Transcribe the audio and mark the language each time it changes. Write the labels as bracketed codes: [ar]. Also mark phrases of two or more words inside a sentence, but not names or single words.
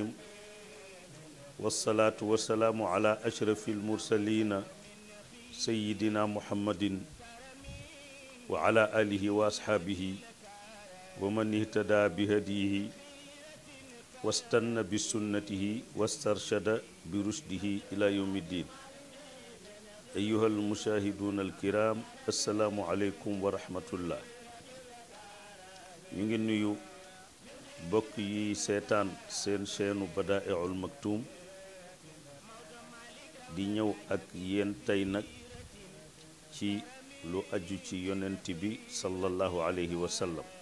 [ar] والصلاة والسلام على أشرف المرسلين سيدنا محمد وعلى آله وأصحابه ومن اهتدى بهديه واستنى بسنته واسترشد برشده إلى يوم الدين أيها المشاهدون الكرام السلام عليكم ورحمة الله [wo] ñu ngi nuyu bokk yi seetaan seen chaîne Badaa'ul Maktoum di ñëw ak yéen tey nag ci lu aju ci yonent bi [ar] صلى الله عليه وسلم